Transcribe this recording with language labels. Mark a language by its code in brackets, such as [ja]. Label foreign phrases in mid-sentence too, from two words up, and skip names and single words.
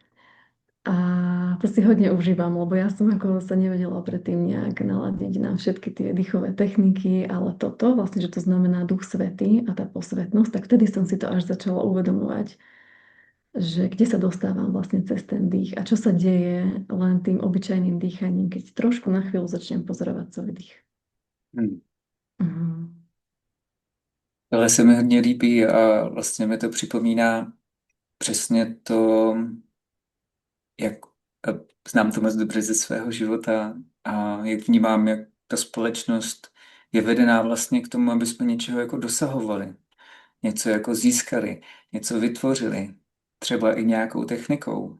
[sk] A to si hodne užívam, lebo ja som ako sa nevedela predtým nejak naladiť na všetky tie dýchové techniky, ale toto, vlastne, že to znamená Duch Svätý a tá posvetnosť, tak vtedy som si to až začala uvedomovať, že kde sa dostávam vlastne cez ten dých a čo sa deje len tým obyčajným dýchaním, keď trošku na chvíľu začnem pozorovať svoj dých. Hmm. Mhm. [cs] Ale se mi hodně líbí a vlastně mi to připomíná přesně to, jak znám to moc dobře ze svého života a jak vnímám, jak ta společnost je vedená vlastně k tomu, aby jsme něčeho jako dosahovali, něco jako získali, něco vytvořili, třeba i nějakou technikou.